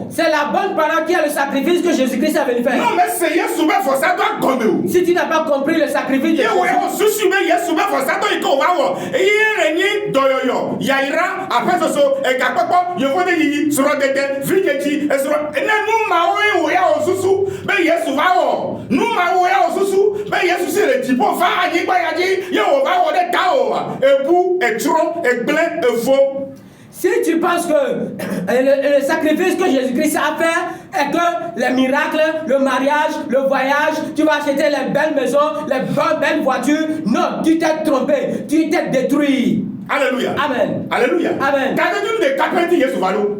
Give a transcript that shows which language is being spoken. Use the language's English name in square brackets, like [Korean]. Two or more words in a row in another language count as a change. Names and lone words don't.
[French] C'est la bonne parole qui est le sacrifice que Jésus-Christ est venu faire. Non mais [Ewe] se Yesu be fɔsa do agɔme o. [French] Si tu n'as pas compris le sacrifice de [Ewe] Ye wo [French] Jésus, [Ewe] ye o susu be Yesu be fɔsa do yi ke o ba wɔ. Eye le nye dɔyɔyɔ, yayira, aƒesoso, egakpɔkpɔ, yevode yiyi, srɔ̃dede, vidzedzi, esrɔ̃. Ne nu mawo ye wo ya o susu be Yesu va wɔ. Nu mawo ya o susu be Yesu si le dziƒo va anyigba ya dzi ye o va wɔ ɖe ta o. Ebu, etsrɔ̃, egblẽ, evo. [French] si tu penses que le sacrifice que Jésus-Christ a fait est que les miracles, le mariage, le voyage, tu vas acheter les belles maisons, les belles voitures, non, tu t'es trompé, tu t'es détruit. Alléluia. Amen. Alléluia. Amen. T'as dit de kapenti Yesu va l'eau.